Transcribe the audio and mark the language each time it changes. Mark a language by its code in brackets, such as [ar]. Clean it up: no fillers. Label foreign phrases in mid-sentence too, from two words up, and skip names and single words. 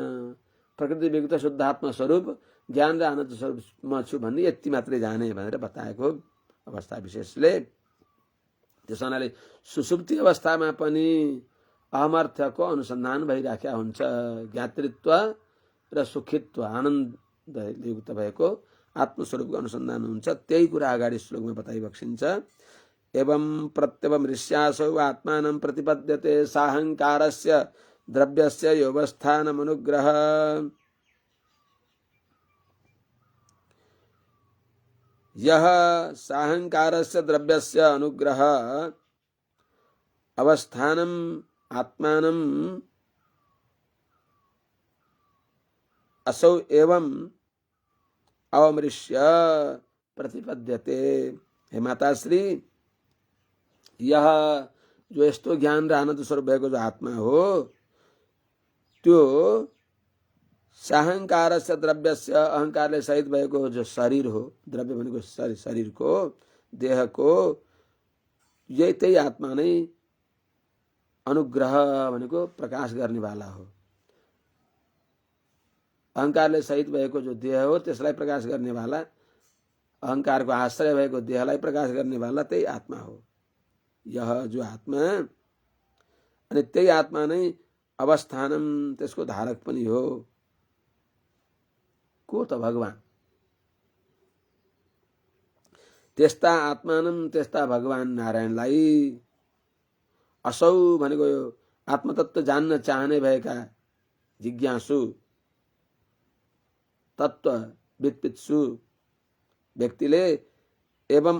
[ne] प्रकृति वियुक्त शुद्धात्मा स्वरूप ज्ञान र आनन्द स्वरूप म छु भन्ने यति मात्रै जाने भनेर बताएको अवस्था विशेषले। त्यस हुनाले सुसुप्ति अवस्थामा पनि अहमर्थको अनुसन्धान भइराखेका हुन्छ। ज्ञातृत्व र सुखित्व आनन्दयुक्त भएको आत्मस्वरूपको अनुसन्धान हुन्छ। त्यही कुरा अगाडि श्लोकमा बताइ बक्सिन्छ। [sa] एवं प्रत्यवम ऋष्यासौ आत्मानं प्रतिपद्यते साहंकारस्य द्रव्यस्य योवस्थानमनुग्रह। यह साहंकारस्य द्रव्यस्य अनुग्रह अवस्थानम आत्मानं असौ एवं अवमृश्य प्रतिपद्यते। [ne] हे माताश्री, यह जो यस्तो ज्ञान र आनन्द स्वरूप भएको जो आत्मा हो, त्यो [sa] साहंकारस्य द्रव्यस्य [ne] अहंकारले सहित भएको जो शरीर हो, द्रव्य भनेको शरीरको देहको, त्यही आत्मा नै अनुग्रह भनेको प्रकाश गर्नेवाला हो। अहंकारले सहित भएको जो देह हो त्यसलाई प्रकाश गर्नेवाला, अहंकारको आश्रय भएको देहलाई प्रकाश गर्नेवाला त्यही आत्मा हो। यह जो आत्मा, अनि त्यही आत्मा नै अवस्थानम, त्यसको धारक पनि हो। को त भगवान। त्यस्ता आत्मानम, त्यस्ता भगवान नारायणलाई असौ भनेको यो आत्मतत्व जान्न चाहने भएका जिज्ञासु, तत्व वित्पित्सु व्यक्तिले एवं